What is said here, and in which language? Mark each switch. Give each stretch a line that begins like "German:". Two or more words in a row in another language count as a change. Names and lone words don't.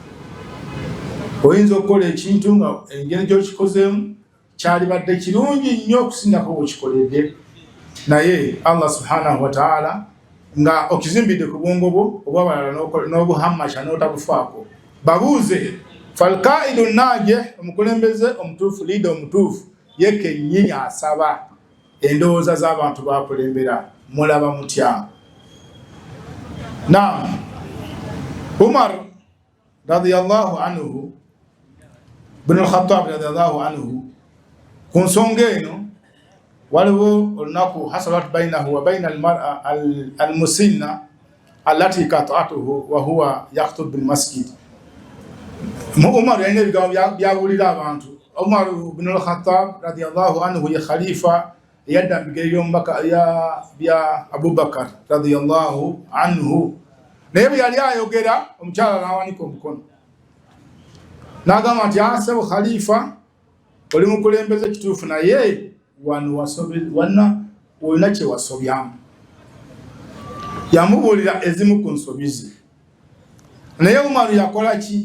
Ganda: Oyinza okukola ekintu nga engeri gy'okikozeemu kyalibadde kirungi nnyo okusingako bwekikoledde naye
Arabic: الله سبحانه وتعالى
Ganda: nga okizimbidde ku bwongo bwo obwabalala n'obuhammasha n'otabufaako. Babuuze
Arabic: فالقائد ناجح,
Ganda: omukulembeze omutuufu, liida omutuufu ye kennyini asaba endowooza z'abantu bakulembera mulaba mutya. Naam,
Arabic: عمر رضي الله عنه ابن الخطاب رضي الله عنه
Ganda: ku nsonga eno waliwo olunaku
Arabic: حصلت بينه وبين المرأة المسنة التي قاطعته وهو يخطب بالمسجد.
Ganda: Umar yalina ebigambo byabulira abantu. Umar ibn al-Khattab
Arabic: رضي الله عنه
Ganda: ye khalifa yadda bigere by'omubaka bya Abubakar
Arabic: رضي الله عنه.
Ganda: Naye bwe yali ayogera omukyala n'awanika omukono n'agamba nti asebo khalifa oli mukulembeze kituufu naye wano olina kye wasobyamu. Yamubuulira ezimu ku nsobizi naye Umaru yakola ki?